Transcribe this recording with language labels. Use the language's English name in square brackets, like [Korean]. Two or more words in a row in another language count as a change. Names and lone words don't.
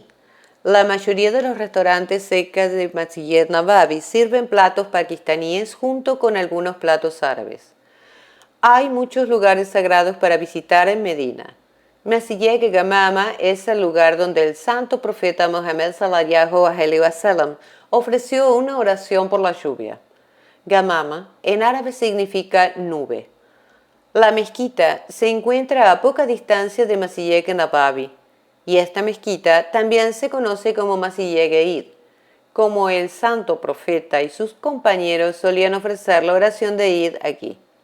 [Spanish] La mayoría de los restaurantes cerca de Masjid Nabavi sirven platos pakistaníes junto con algunos platos árabes. Hay muchos lugares sagrados para visitar en Medina. Masjid Gamama es el lugar donde el santo profeta Muhammad [Arabic] صلى الله عليه وسلم [Spanish] ofreció una oración por la lluvia. Gamama en árabe significa nube. La mezquita se encuentra a poca distancia de Masjid Nabavi. Y esta mezquita también se conoce como Masjid Eid, como el santo profeta y sus compañeros solían ofrecer la oración de Eid aquí.